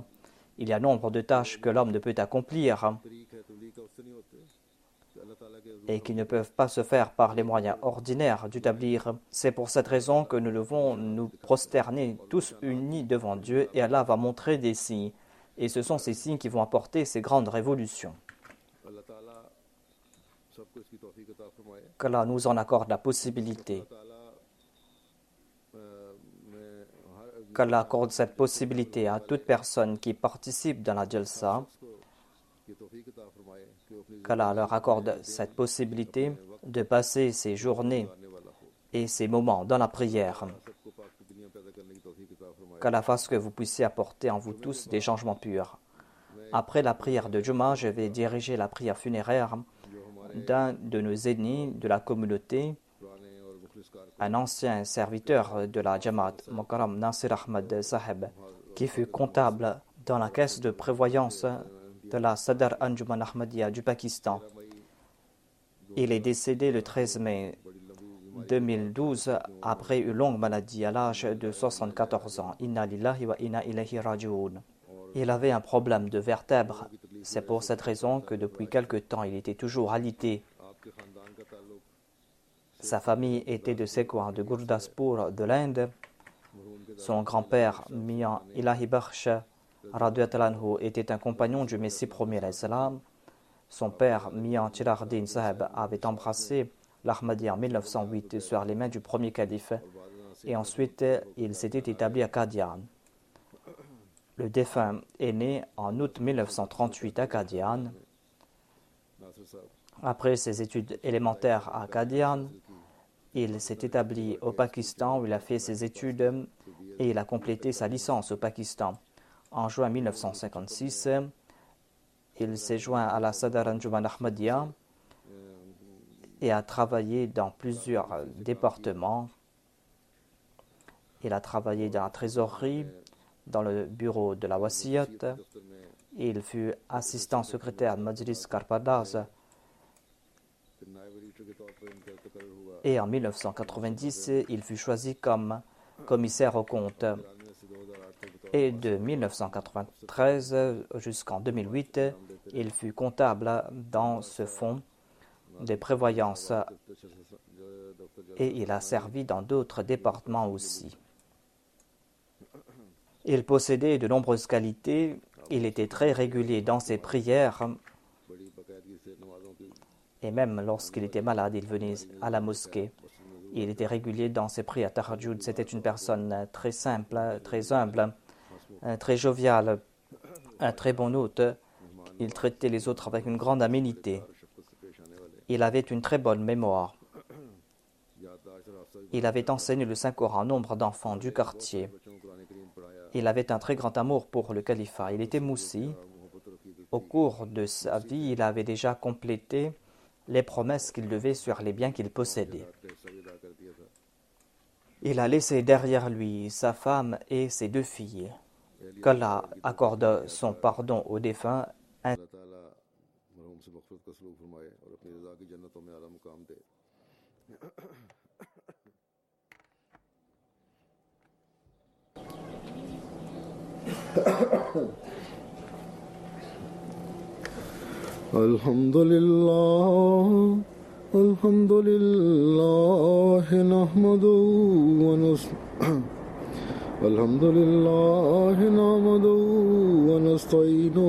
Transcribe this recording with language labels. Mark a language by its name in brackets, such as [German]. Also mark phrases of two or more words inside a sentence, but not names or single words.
[French] Il y a nombre de tâches que l'homme ne peut accomplir et qui ne peuvent pas se faire par les moyens ordinaires du tabligh. C'est pour cette raison que nous devons nous prosterner tous unis devant Dieu et Allah va montrer des signes. Et ce sont ces signes qui vont apporter ces grandes révolutions. [Urdu] سب کو اس کی توفیق عطا فرمائے. [French] qu'Allah nous en accorde la possibilité, [Urdu] تعالیٰ میں ہر [French] qu'Allah accorde cette possibilité à toute personne qui participe dans la jalsa, [Urdu] شخص کو یہ توفیق عطا فرمائے کہ وہ اپنی [French] qu'Allah leur accorde cette possibilité de passer ses journées [Urdu] زندگی والا ہو. [French] et ses moments dans la prière, [Urdu] سب کو پاک کی دنیا پیدا کرنے کی توفیق عطا فرمائے. [French] qu'Allah fasse que vous puissiez apporter en vous tous des changements purs. Après la prière de Juma, je vais diriger la prière funéraire d'un de nos ennemis de la communauté, [Urdu] پرانے اور مخلص کار [French] un ancien serviteur de la Jamaat, Mokaram Nasir Ahmad Saheb, qui fut comptable dans la caisse de prévoyance de la Sadr Anjuman Ahmadiyya du Pakistan. Il est décédé le 13 mai 2012 après une longue maladie à l'âge de 74 ans. [Arabic] إنا لله وإنا إليه راجعون. [French] Il avait un problème de vertèbres. C'est pour cette raison que depuis quelque temps, il était toujours alité. [Urdu] آپ کے خاندان کا تعلق [French] Sa famille était de Sekour, de Gurdaspur, de l'Inde. Son grand-père, Mian Ilahi Bakhsh, [Arabic] رضي الله عنه, [French] était un compagnon du Messie premier [Arabic] عليه السلام. [French] Son père, Mian Chirardin Saheb, avait embrassé l'Ahmadiyya en 1908 sur les mains du premier calife. Et ensuite, il s'était établi à Qadian. Le défunt est né en août 1938 à Qadian. नासिर साहब Après ses études élémentaires à Qadian, il s'est établi au Pakistan où il a fait ses études et il a complété sa licence au Pakistan. En juin 1956, il s'est joint à la Sadr Anjuman Ahmadiyya et a travaillé dans plusieurs départements. Il a travaillé dans la trésorerie, dans le bureau de la Wasiyat. [Urdu] دفتر میں [French] Il fut assistant secrétaire de Majlis Karpadaz [Urdu] پھر نائب ایڈیٹر کے طور پر ان کا تقرر ہوا. [French] et en 1990, il fut choisi comme commissaire aux comptes. [Urdu] 93 سے 2008 تک بطور [French] Et de 1993 jusqu'en 2008, il fut comptable dans ce fonds de prévoyance et il a servi dans d'autres départements aussi. Il possédait de nombreuses qualités, il était très régulier dans ses prières [Urdu] بڑی باقاعدگی سے نمازوں کی [French] et même lorsqu'il était malade, il venait à la mosquée. Il était régulier dans ses prières tahajjud. C'était une personne très simple, très humble, très joviale, un très bon hôte. Il traitait les autres avec une grande aménité. [Urdu] شفقت سے پیش آنے والے [French] Il avait une très bonne mémoire. [Urdu] یادداشت اور حافظہ [French] Il avait enseigné le Saint-Coran à nombre d'enfants du quartier. [Urdu] بچوں کو قرآن کریم پڑھایا [French] Il avait un très grand amour pour le califat. Il était moussi. [Urdu] اور محبت رکھی تھی. [French] Au cours de sa vie, il avait déjà complété les promesses qu'il devait sur les biens qu'il possédait. [Urdu] کا حصہ بھی ادا کر دیا تھا. [French] Il a laissé derrière lui sa femme et ses 2 filles. Qu'Allah accorde son pardon aux défunts. [Urdu] اللہ تعالیٰ مرحوم سے مغفرت کا سلوک فرمائے اور اپنی رضا کی جنتوں میں اعلیٰ مقام دے. [Arabic] الحمد لله نحمده ونستعينه